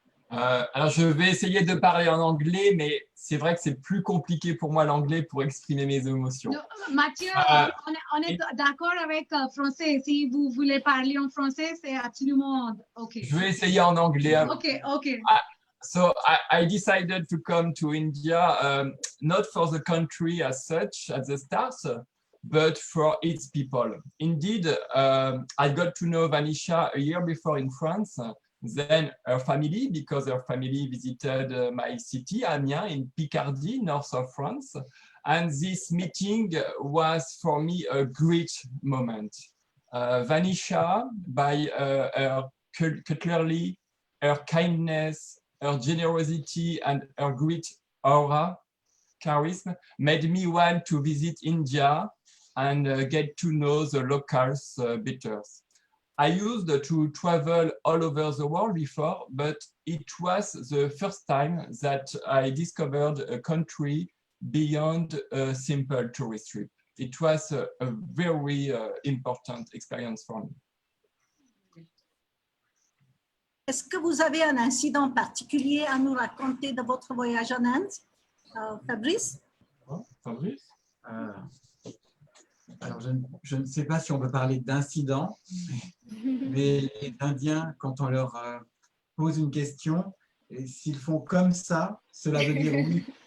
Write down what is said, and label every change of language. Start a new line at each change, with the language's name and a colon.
French: Alors, je vais essayer de parler en anglais, mais c'est vrai que c'est plus compliqué pour moi l'anglais pour exprimer mes émotions. No, Mathieu, on est d'accord avec français. Si vous voulez parler en français, c'est absolument OK. Je vais essayer en anglais. OK.
English: So I decided to come to India, not for the country as such at the start, but for its people. Indeed, I got to know Vanisha a year before in France, then her family, because her family visited my city, Amiens, in Picardy, north of France. And this meeting was for me a great moment. Vanisha, by her cutlery, her kindness, her generosity, and her great aura, charisma, made me want to visit India and get to know the locals better. I used to travel all over the world before, but it was the first time that I discovered a country beyond a simple tourist trip. It was a very important experience for me.
French: Est-ce que vous avez un incident particulier à nous raconter de votre voyage en Inde, Fabrice? Fabrice? Alors, je ne sais pas si on peut parler d'incident, mais les Indiens, quand on leur pose une question, s'ils font comme ça, cela veut dire oui.